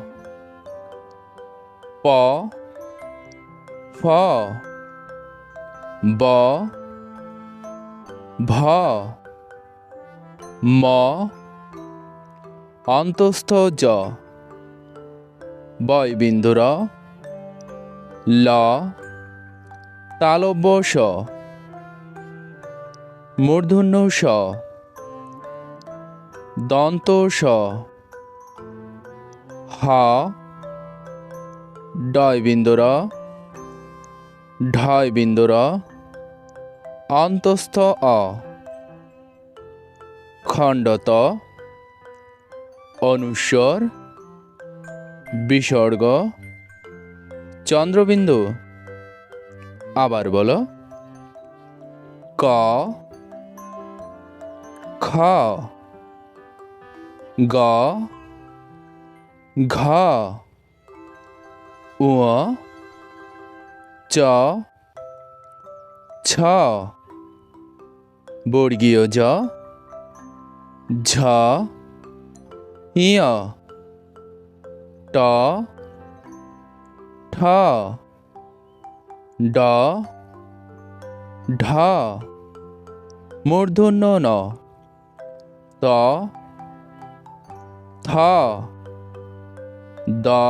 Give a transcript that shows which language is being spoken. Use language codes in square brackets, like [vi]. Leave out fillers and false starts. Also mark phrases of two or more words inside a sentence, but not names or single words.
[bn] প, ফ, ব, ভ, ম, অন্তস্থ জ, বয়বিন্দু র, ল, তালব্য স, মূর্ধন্য ষ, দন্ত স, হ, ডয়বিন্দু র, ঢয়বিন্দু র, অন্তস্থ অ, খণ্ডত, অনুস্বর, বিসর্গ, চন্দ্রবিন্দু। আবার বলো। ক, খ, গ, ঘ, উ, চ, ছ, বর্গীয় জ, ঝ, ইয়, ট, ঠ, ড, ঢ, মূর্ধন্য ন, ত, থ, দ,